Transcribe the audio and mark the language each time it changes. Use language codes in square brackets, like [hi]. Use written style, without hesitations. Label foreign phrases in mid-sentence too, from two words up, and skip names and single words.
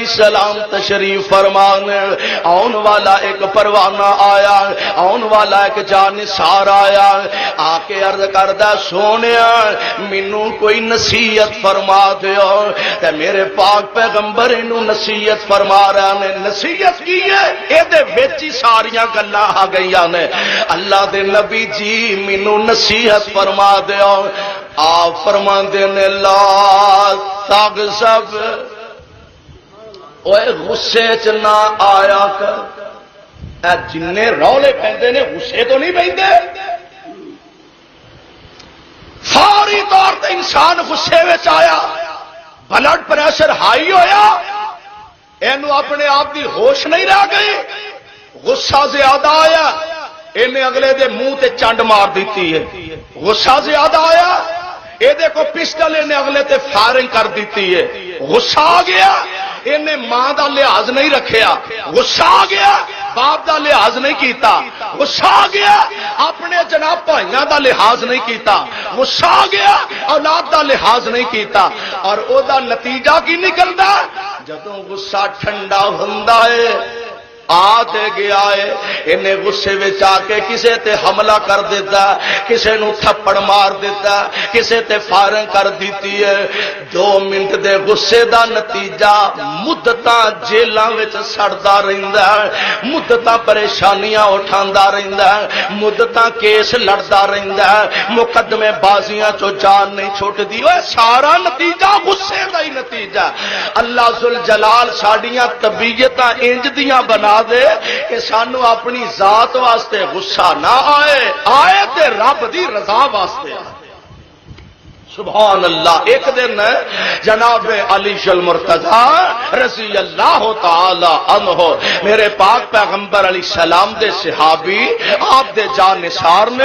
[pa] السلام تشریف فرمانے آن والا ایک پروانہ آیا آن والا ایک جانثار آیا آ کے عرض کردا سونیا مینوں کوئی نصیحت فرما دیو تے میرے پاک پیغمبر انہوں نصیحت فرما رہا نے نصیحت کی ہے اے دے ویچی ساریاں گلاں آ گئیاں نے اللہ دے نبی جی مینوں نصیحت فرما دیو آپ فرما دے نے [ar] لا تغضب [pa] اوے غصے چ نہ آیا کر اے جننے رولے پیندے نے غصے تو نہیں پیندے فوری طور تے انسان غصے وچ آیا [en] blood pressure high [pa] ہویا اینو اپنے آپ دی ہوش نہیں رہ گئی غصہ زیادہ آیا انہیں اگلے دے منہ تے چنڈ مار دیتی ہے غصہ زیادہ آیا اے دے کو پسٹل انہیں اگلے تے فائرنگ کر دیتی ہے غصہ آ گیا انہیں ماں دا لحاظ نہیں رکھیا غصہ آ گیا باپ دا لحاظ نہیں کیتا غصہ آ گیا اپنے جناب بھائیاں دا لحاظ نہیں کیتا غصہ آ گیا اولاد دا لحاظ نہیں کیتا اور او دا نتیجہ کی نکلدا جدوں غصہ ٹھنڈا ہوندا ہے آتے گیا ہے انہیں غصے وچ آ کے کسے تے حملہ کر دیتا کسے نو تھپڑ مار دیتا کسے تے فائرنگ کر دیتی ہے 2 منٹ دے غصے دا نتیجہ مدتاں جیلاں وچ سڑدا رہندا ہے مدتاں پریشانیاں اٹھاندا رہندا ہے مدتاں کیس لڑدا رہندا ہے مقدمے بازیاں چوں جان نہیں چھٹدی اوے سارا نتیجہ غصے دا ہی نتیجہ اللہ ذوالجلال ساڈیاں طبیعتاں انج دیاں بنا دے کہ سانو اپنی ذات واسطے غصہ نہ آئے تے رب دی رضا واسطے [ar] سبحان اللہ [pa] ایک دن جناب علی المرتضی [ar] رضی اللہ تعالی عنہ [pa] میرے پاک پیغمبر [ar] علیہ السلام [pa] دے صحابی آپ دے جانثار نے